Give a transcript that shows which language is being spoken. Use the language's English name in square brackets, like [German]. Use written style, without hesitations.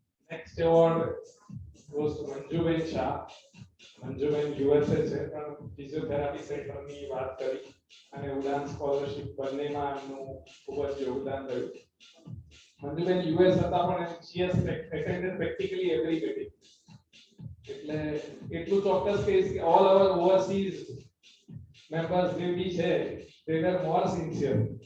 [English] Next award goes to Manjuben Shah. [Gujarati] Manjuben USA છે પણ physiotherapy સેન્ટરની વાત કરી અને ઉડાન સ્કોલરશિપ બંનેમાં એમનું ખૂબ જ યોગદાન રહ્યું. [English] Manjuben [Gujarati] યુએસ હતા પણ [English] she has attended practically every meeting. [Gujarati] એટલે એટલું ચોક્કસ કહીશ કે [English] all our overseas members [Gujarati] જે બી છે [English] they were more sincere